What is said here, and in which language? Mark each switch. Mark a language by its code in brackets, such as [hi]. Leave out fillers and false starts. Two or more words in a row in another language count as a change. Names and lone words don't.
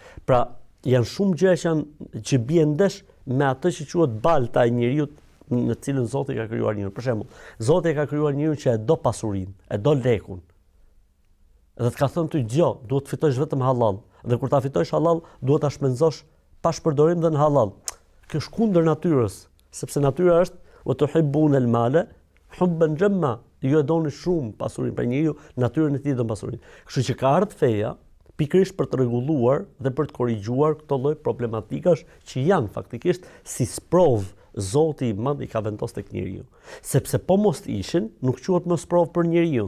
[sq] Pra, janë shumë gjëra që bien ndesh me atë që quhet balta e njeriu në cilën Zoti ka krijuar njeriu. Për shembull, Zoti ka krijuar njeriu që e do pasurinë, e do lekun. Dhe të ka thënë ty gjë, duhet të fitosh vetëm halal. Dhe kur ta fitosh halal, duhet ta shpenzosh pa shpërdorim dhe në halal. Kjo është kundër natyrës, sepse natyra është [ar] وتحبون المال حبا جما. [sq] Ju e doni shumë pasurinë, pra njeriu natyrën e tij do pasurinë. Kështu që ka ardhur feja pikërisht për të rregulluar dhe për të korrigjuar këto lloj problematikash që janë faktikisht si sprov Zoti I Madh I ka vendosur tek njeriu. Sepse po mos ishin, nuk quhet më sprov për njeriu.